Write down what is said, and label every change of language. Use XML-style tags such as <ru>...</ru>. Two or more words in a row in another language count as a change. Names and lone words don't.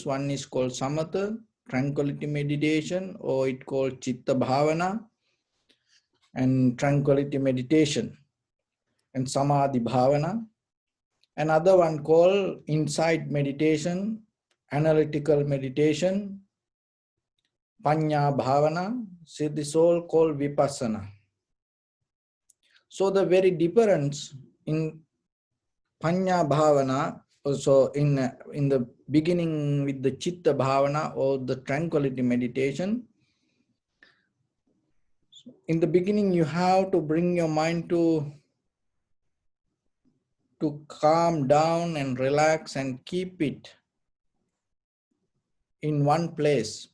<en>One is called samatha, tranquility meditation, or it called</en> <pi>chitta bhavana</pi> <en>and tranquility meditation, and</en> <pi>samadhi bhavana.</pi> <en>Another one called insight meditation, analytical meditation,</en> <pi>panya bhavana.</pi> <en>See, this all called vipassana. So the very difference in</en> <pi>panya bhavana,</pi> <en>also in the beginning with the</en> <pi>chitta bhavana</pi> <en>or the tranquility meditation, in the beginning you have to bring your mind to calm down and relax and keep it in one place.</en>